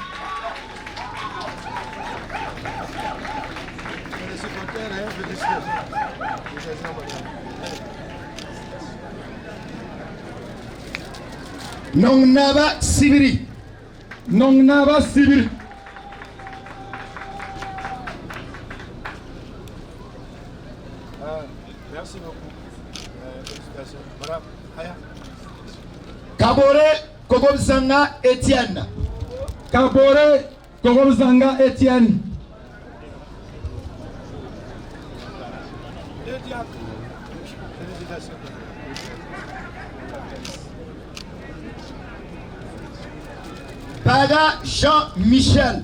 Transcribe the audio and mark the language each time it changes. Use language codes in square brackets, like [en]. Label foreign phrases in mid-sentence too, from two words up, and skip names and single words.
[fr] Nongnaba Sibiri. Nongnaba Sibiri. Merci beaucoup. Félicitations. Madame Haya. Kabore Kogomzanga Etienne. Kabore Kogomzanga Etienne. Félicitations. Paga Jean-Michel.